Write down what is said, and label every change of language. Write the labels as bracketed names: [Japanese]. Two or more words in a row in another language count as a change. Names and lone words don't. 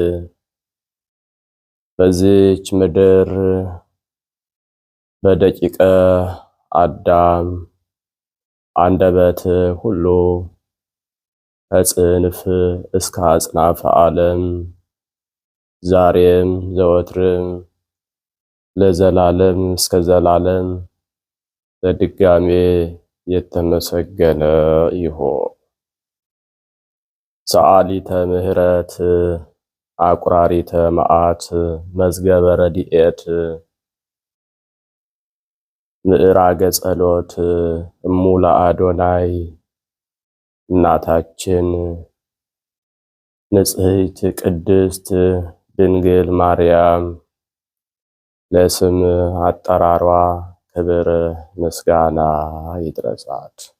[Amharic] በዚች ምድር በደቂቀ አዳም አንደበት ሁሉ ከጽንፍ እስከ አጽናፈ ዓለም ዛሬም ዘወትርም ለዘላለም እስከ ዘላለም በድጋሜ የተመሰገነ ይሁን። [Geez] ሰዓሊተ ምሕረት አቁራሪተ መዓት መዝገበ ረድኤት ምዕራገ ጸሎት እሙ ለአዶናይ [Amharic] እናታችን ንጽሕት ቅድስት ድንግል ማርያም ለስም አጠራሯ ክብር ምስጋና ይድረሳት።